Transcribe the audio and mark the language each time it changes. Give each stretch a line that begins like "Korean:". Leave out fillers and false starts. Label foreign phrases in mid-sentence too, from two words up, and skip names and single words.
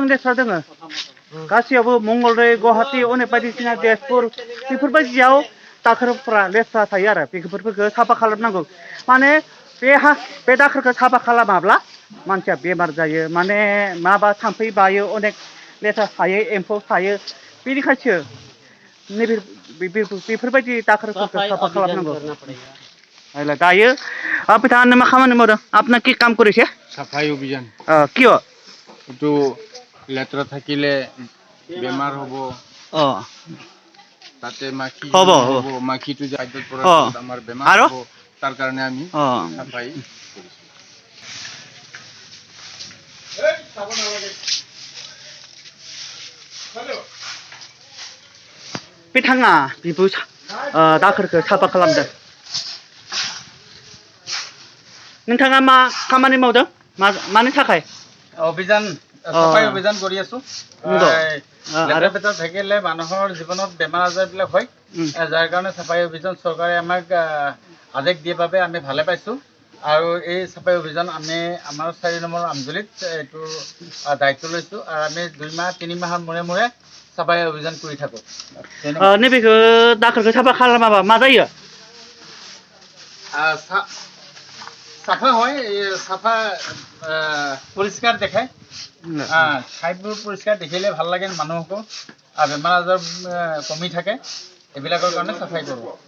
Bodo: लेथ्रा दङ गासैयावबो मंगलदै गुवाहाटि अनेक बायदिसिना तेजपुर बेफोरबायदियाव दाखोरफोरा लेथ्रा थायो आरो बेफोरखौ साफा खालामनांगौ माने बे दाखोरखौ साफा खालामाब्ला मानसिया बेमार जायो माने माबा थाम्फै बायो अनेक लेथ्रा थायो एम्फौ थायो बेनिखायसो नैबे बेफोरबायदि दाखोरफोरखौ साफा खालामनांगौ दायो बिथाङा मा खामानि मावदों
Assamese: আপোনা কি কাম কৰিছে সাফাই অভিযান কিয় তো লেতেৰা থাকিলে बेमार হবো তাতে মাখি হবো মাখিটো খাদ্যত পৰাৰ পিছত আমাৰ বেমাৰ হবো তাৰ কাৰণে আমি সাফাই
Bodo: बिथाङा बिबो दाखोरखौ साफा खालामदों नोंथाङा मा खामानि मावदों मानि थाखाय
Assamese: অভিযান সাফাই অভিযান কৰি আছো লেতেৰা পেতেৰা থাকিলে মানুহৰ জীৱনত বেমাৰ আজাৰবিলাক হয় যাৰ কাৰণে সফাই অভিযান চৰকাৰে আমাক আদেশ দিয়ে বাবে আমি ভালে পাইছো আৰু এই সফাই অভিযান আমি আমাৰ 4 নম্বৰ আমজুলিত এইটো দায়িত্ব লৈছো আৰু আমি 2 মাহ 3 মাহৰ মূৰে সাফাই অভিযান কৰি থাকো
Bodo: नैबेखौ दाखोरखौ साफा खालामाबा मा जायो
Assamese: साफा হয় साफा পৰিষ্কাৰ দেখায় ঠাইবোৰ পৰিষ্কাৰ দেখিলে ভাল লাগে মানুহকো আৰু বেমাৰ আজাৰ কমি থাকে এইবিলাকৰ কাৰণে সাফাই কৰো